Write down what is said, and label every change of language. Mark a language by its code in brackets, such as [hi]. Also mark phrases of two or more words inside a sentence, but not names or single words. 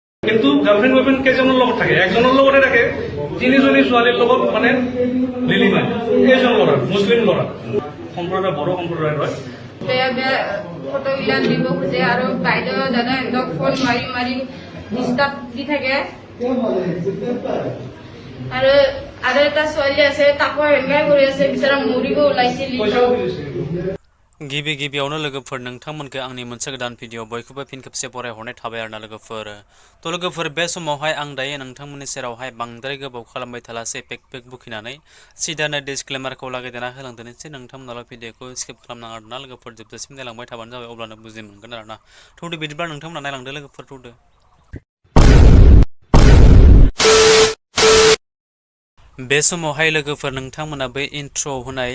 [as] কিন্তু গার্লফ্রেন্ড বয়ফ্রেন্ড কেইজনৰ লগত থাকে একজনৰ লগতে থাকে তিনিজনী ছোৱালীৰ লগত মানে লিলি মায় এইজন ল'ৰা মুছলিম ল'ৰা সম্প্ৰদায় বড়ো সম্প্ৰদায়ৰ হয় ফটোগিলা দিব খোজে আৰু বাইদেউ দাদা একদম ফোন মাৰি মাৰি ডিষ্টাৰ্ব দি থাকে আৰু এটা ছোৱালী আছে তাকো হেংগাই কৰি আছে বিচৰা মৰিব ওলাইছিল [brx] गिबि गिबियावनो लोगोफोर नोंथांमोनखौ आंनि मोनसे गोदान भिडिअ बयखौबो फिन खेबसे बरायहरनाय थाबाय आरोना लोगोफोर तो लोगोफोर बे समावहाय आं दायो नोंथांमोननि सेरावहाय बांद्राय गोबाव खालामबाय थालासै पेक बुखिनानै सिदानो डिसक्लेमारखौ लागायदेरना होलांदेरनोसै नोंथांमोनाल' भिडिअखौ स्किप खालामनाङा आरोना लोगोफोर जोबजासिम नायलांबाय थाबानो जाबाय अब्लानो बुजि मोनगोन आरोना थौदो बिदिब्ला नोंथांमोना नायलांदो लोगोफोर थौदो बे समावहाय लोगोफोर नोंथांमोना बै इन्ट्र होनाय